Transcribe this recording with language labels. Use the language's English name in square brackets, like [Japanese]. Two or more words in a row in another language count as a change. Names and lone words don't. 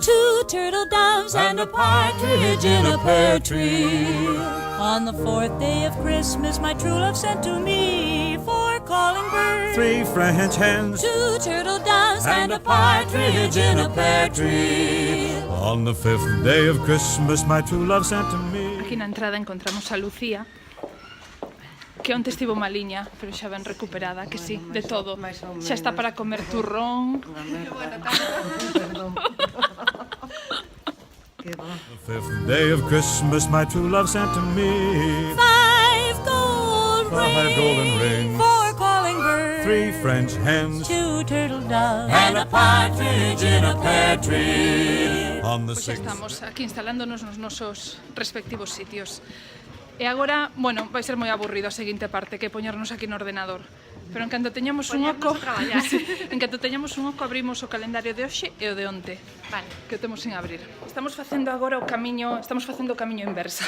[English] two turtle doves and a partridge in a pear tree. On the fourth day of Christmas, my true love sent to me four calling birds, three French hens, two turtle doves and a partridge in a pear tree. On the fifth day of Christmas, my true love sent to me. [Galician] Aquí na entrada encontramos a Lucía, que onte estivo maliña, pero xa ben recuperada, que sí, de todo. Xa está para comer turrón. [English] The fifth day of Christmas, my true love sent to me Five golden rings, four calling birds, three French hens, two turtle doves and a partridge in a pear tree. On the [Galician] Pois xa [English] sixth [Galician] estamos aquí instalándonos nos nosos respectivos sitios. E agora, bueno, vai ser moi aburrido a seguinte parte, que poñernos aquí no ordenador. Pero en canto teñamos un oco, sí, en canto teñamos un oco abrimos o calendario de hoxe e o de onte. Vale. Que o temos sin abrir. Estamos facendo agora o camiño inversa,